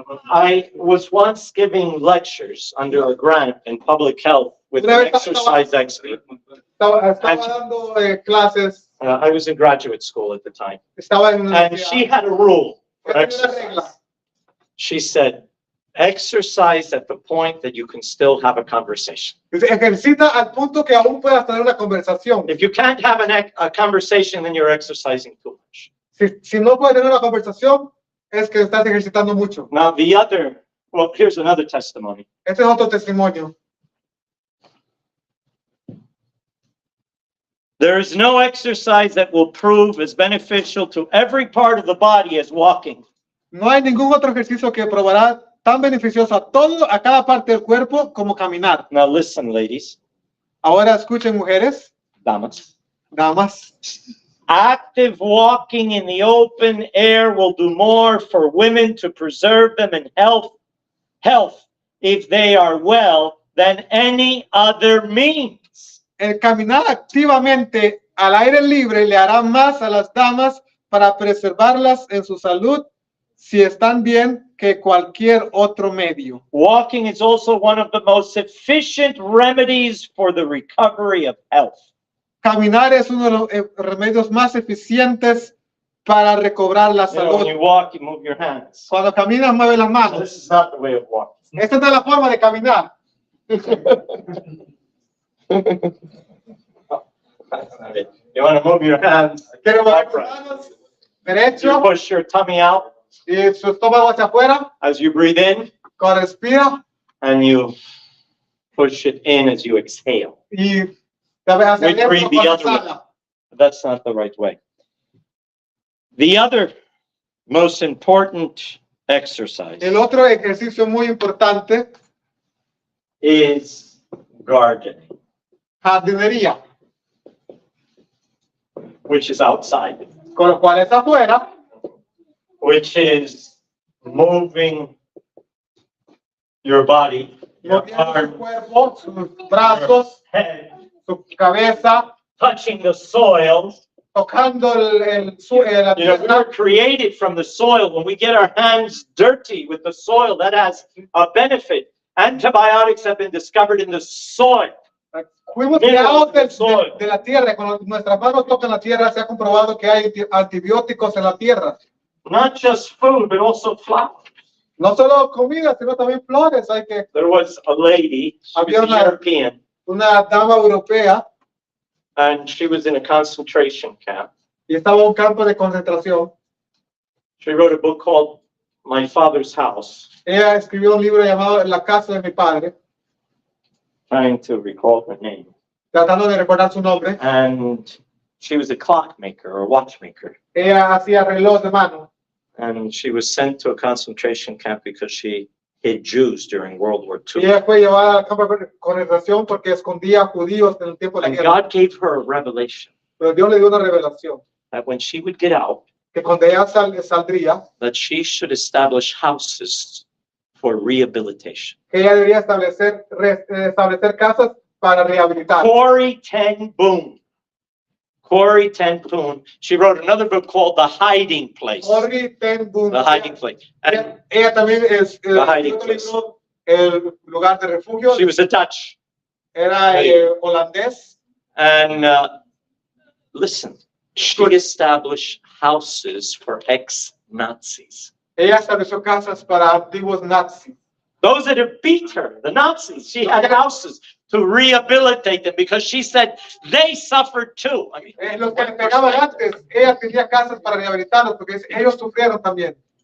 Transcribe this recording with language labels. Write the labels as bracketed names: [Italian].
[English] I was once giving lectures under a grant in public health with an exercise expert. [Spanish] estaba dando clases, [English] I was in graduate school at the time. [Spanish] estaba en una [English] And she had a rule for [Spanish] Tenía una regla. [English] exercise. She said, exercise at the point that you can still have a conversation. [Spanish] Dice, ejercita al punto que aún puedas tener una conversación. [English] If you can't have a conversation, then you're exercising too much. [Spanish] Si no puedes tener una conversación, es que estás ejercitando mucho. [English] Now, well, here's another testimony. [Spanish] Este es otro testimonio. [English] There is no exercise that will prove as beneficial to every part of the body as walking. [Spanish] No hay ningún otro ejercicio que probará tan beneficioso a cada parte del cuerpo como caminar. [English] Now listen, ladies, [Spanish] Ahora escuchen, mujeres, damas. damas. [English] Active walking in the open air will do more for women to preserve them in health if they are well than any other means. [Spanish] El caminar activamente al aire libre le hará más a las damas para preservarlas en su salud si están bien que cualquier otro medio. [English] Walking is also one of the most efficient remedies for the recovery of health. [Spanish] Caminar es uno de los remedios más eficientes para recobrar la [English] You know, when [Spanish] salud. [English] you walk, you move your hands. [Spanish] Cuando caminas, mueve las manos. [English] This is not the way of walking. [Spanish] Esta no es la forma de caminar. [English] You want to move your hands. [Spanish] Quiero mover las manos, [English] You [Spanish] derecho, [English] push your tummy out [Spanish] y su estómago hacia afuera. [English] as you breathe in, [Spanish] Cuando respira, [English] and you push it in as you exhale. [Spanish] y tal vez hacia [English] We breathe [Spanish] adentro [English] the [Spanish] cuando [English] other way. [Spanish] exhala. [English] That's not the right way. The other most important exercise [Spanish] El otro ejercicio muy importante, [English] is gardening, [Spanish] jardinería, [English] which is outside, [Spanish] con lo cual es afuera, [English] which is moving your body, your [Spanish] moviendo su [English] arm, [Spanish] cuerpo, sus brazos, [English] head, [Spanish] su cabeza, [English] touching the soil. [Spanish] tocando la [English] You know, we [Spanish] tierra. [English] were created from the soil. When we get our hands dirty with the soil, that has a benefit. Antibiotics have been discovered in the soil. [Spanish] Fuimos creados de la tierra. Cuando nuestras manos tocan la tierra, se ha comprobado que hay antibióticos en la tierra. [English] Not just food, but also flowers. [Spanish] No solo comida, sino también flores. Hay que [English] There was a lady, she was [Spanish] Había [English] a [Spanish] una- [English] European, [Spanish] una dama europea [English] and she was in a concentration camp. [Spanish] y estaba en un campo de concentración. [English] She wrote a book called My Father's House, [Spanish] Ella escribió un libro llamado La casa de mi padre, [English] trying to recall her name. [Spanish] tratando de recordar su nombre. [English] And she was a clockmaker or watchmaker. [Spanish] Ella hacía reloj de mano. [English] And she was sent to a concentration camp because she hid Jews during World War [Spanish] Y [English] II. [Spanish] ella fue llevada al campo de concentración porque escondía judíos en el tiempo de la [English] And [Spanish] guerra. [English] God gave her a revelation [Spanish] Pero Dios le dio una revelación, [English] that when she would get out, [Spanish] que cuando ella saldría, [English] that she should establish houses for rehabilitation. [Spanish] que ella debería establecer casas para rehabilitar. [English] Corrie ten Boom. Corrie ten Boom. She wrote another book called The Hiding Place. Corrie ten Boom. The Hiding Place. And [Spanish] Ella también es [English] The Hiding [Spanish] otro [English] Place. [Spanish] libro, El lugar de refugio. [English] she was a Dutch. [Spanish] Era holandés. [English] And listen, she established houses for ex-Nazis. [Spanish] Ella estableció casas para antiguos nazis. [English] Those that have beat her, the Nazis, she had houses to rehabilitate them because she said they suffered too. I mean, [Spanish] Los que le pegaban antes, ella tenía casas para rehabilitarlos porque ellos sufrieron también.